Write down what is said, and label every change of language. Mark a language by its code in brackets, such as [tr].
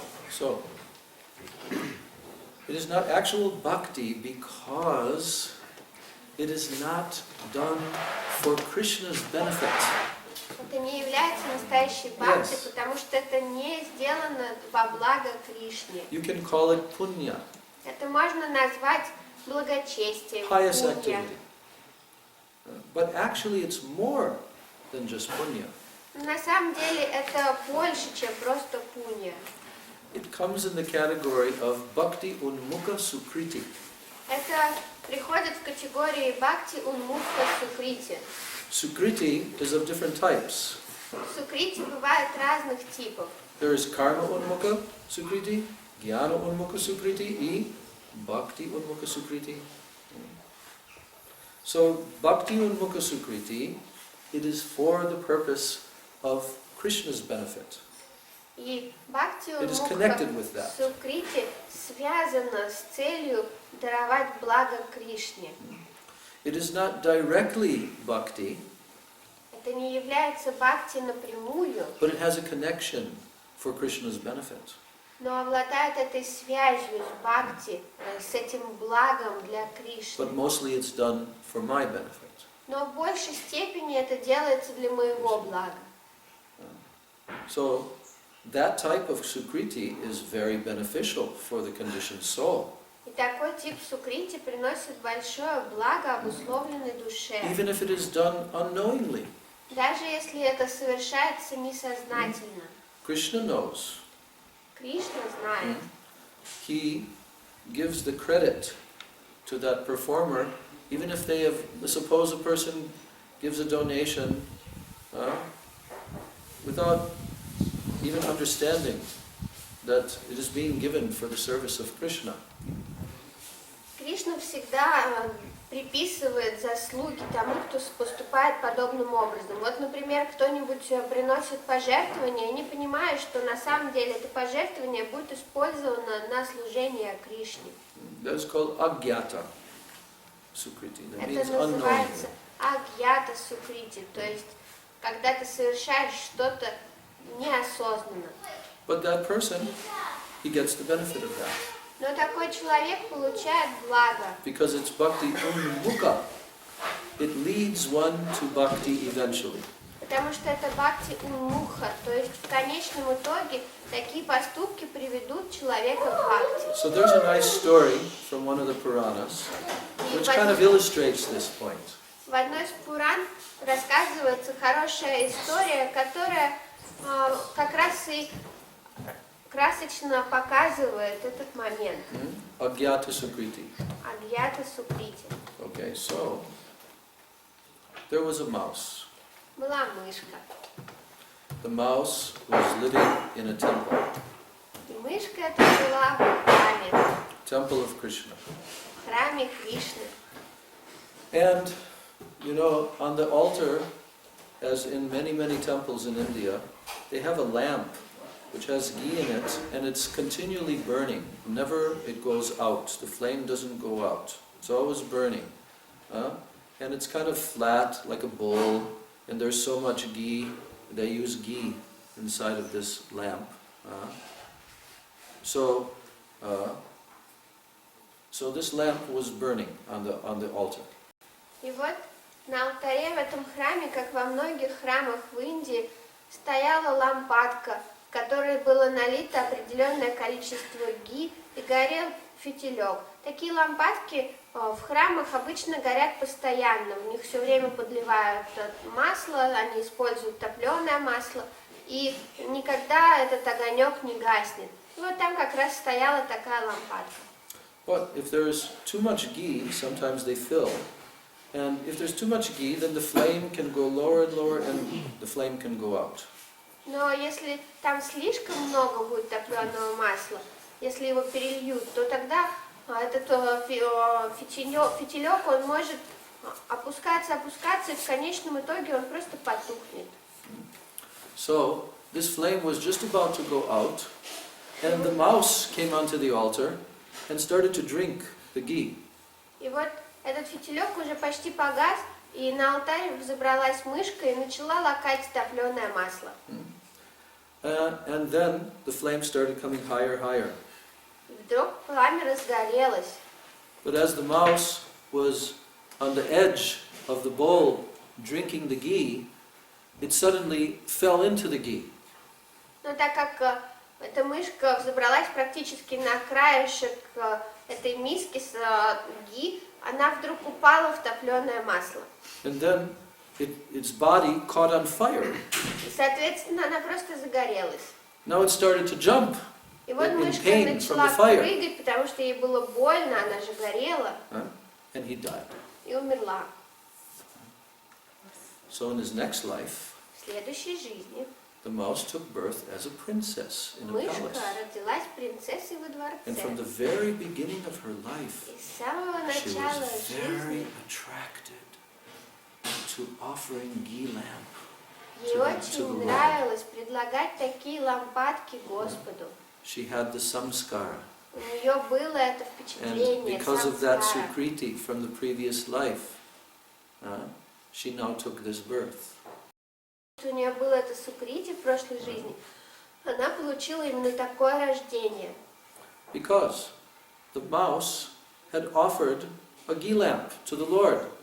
[en] So, it is not actual bhakti because it is not done for Krishna's benefit. [ru] Это не является настоящей бхакти, [en] Yes. [ru] потому что это не сделано во благо Кришне. [en] You can call it punya, [ru] Это можно назвать благочестием, [en] pious [ru] пунья. [en] activity. But actually it's more than just punya. [ru] На самом деле это больше, чем просто пунья. [en] It comes in the category of bhakti unmukha sukriti. [ru] Это приходит в категории бхакти унмукха сукрити. [en] Sukriti is of different types. [ru] Сукрити бывает разных типов. [en] There is karma unmukha sukriti, jnana unmukha sukriti, and bhakti unmukha sukriti. So bhakti unmukha sukriti, it is for the purpose of Krishna's benefit. [ru] И бхакти [en] It is [ru] унмукха [en] connected with that. [ru] сукрити связано с целью даровать благо Кришне. [en] It is not directly bhakti, [ru] Это не является бхакти напрямую, [en] but it has a connection for Krishna's benefit. [ru] но обладает этой связью с бхакти, с этим благом для Кришны. [en] But mostly it's done for my benefit. [ru] Но в большей степени это делается для моего блага. [en] So that type of sukriti is very beneficial for the conditioned soul. [ru] И такой тип сукрити приносит большое благо обусловленной душе. [en] Even if it is done unknowingly. [ru] Даже если это совершается несознательно. [en] Krishna knows. [ru] Кришна знает. [en] He gives the credit to that performer, even if they have, suppose a person gives a donation without even understanding that it is being given for the service of Krishna. [ru] Кришна всегда приписывает заслуги тому, кто поступает подобным образом. Вот, например, кто-нибудь приносит пожертвование, не понимая, что на самом деле это пожертвование будет использовано на служение Кришне. [en] That is called agyata sukriti. That means [ru] Это называется [en] unknowingly. [ru] агьята сукрити, то есть когда ты совершаешь что-то неосознанно. [en] But that person, he gets the benefit of that. [ru] Но такой человек получает благо, [en] Because it's bhakti unmukha. It leads one to bhakti eventually. [ru] потому что это бхакти унмуха, то есть в конечном итоге такие поступки приведут человека к бхакти. [en] So there's a nice story from one of the Puranas, which kind of illustrates this point. [ru] В одной из Пуран рассказывается хорошая история, которая как раз и красочно показывает этот момент. [sa] Agyata sukriti. Агьята сукрити. [en] Okay, so there was a mouse. [ru] Была мышка. [en] The mouse was living in a temple, [ru] И мышка эта жила в храме, [en] temple of Krishna. [ru] в храме Кришны. [en] And, you know, on the altar, as in many, many temples in India, they have a lamp which has ghee in it, and it's continually burning. Never it goes out. The flame doesn't go out. It's always burning. And it's kind of flat, like a bowl, and there's so much ghee. They use ghee inside of this lamp. So this lamp was burning on the altar. [ru] И вот на алтаре в этом храме, как во многих храмах в Индии, стояла лампадка, в которой было налито определенное количество ги и горел фитилек. Такие лампадки в храмах обычно горят постоянно, в них все время подливают масло, они используют топленое масло, и никогда этот огонек не гаснет. И вот там как раз стояла такая лампадка. [en] But if there's too much ghee, sometimes they fill. And if there's too much ghee, then the flame can go lower and lower and the flame can go out. [ru] Но если там слишком много будет топленого масла, если его перельют, то тогда этот фитилек, он может опускаться, и в конечном итоге он просто потухнет. [en] So, this flame was just about to go out, and the mouse came onto the altar and started to drink the ghee. [ru] И вот этот фитилек уже почти погас, и на алтарь взобралась мышка и начала лакать топленое масло. [en] And then the flame started coming higher, higher. [ru] И вдруг пламя разгорелось. [en] But as the mouse was on the edge of the bowl drinking the ghee, it suddenly fell into the ghee. [ru] Но так как эта мышка взобралась практически на краешек этой миски с ги, она вдруг упала в топленое масло. [en] And then its body caught on fire. [ru] И, соответственно, она просто загорелась. [en] Now it started to jump [ru] И вот [en] in [ru] мышка [en] pain from [ru] начала [en] the fire. [ru] прыгать, потому что ей было больно, она же горела, [en] And he died. [ru] и умерла. [en] So in his next life, [ru] В следующей жизни [en] the mouse took birth as a princess in a [ru] мышка [en] palace. [ru] родилась принцессой во [en] And from the [ru] дворце. [en] very beginning of her life, [ru] И с самого [en] she [ru] начала [en] was very [ru] жизни [en] attracted to offering ghee lamp. [ru] ей [en] to the [ru] очень [en] Lord. [ru] нравилось предлагать такие лампадки Господу. [en] She had the samskara. [ru] У нее было это [en] And [ru] впечатление, [en] because of that [ru] самскара. [en] sukriti from the previous life, she now took this birth. [ru] У нее было это сукрити в прошлой жизни, она получила именно такое рождение. [en] Because the mouse had offered a ghee lamp to the Lord.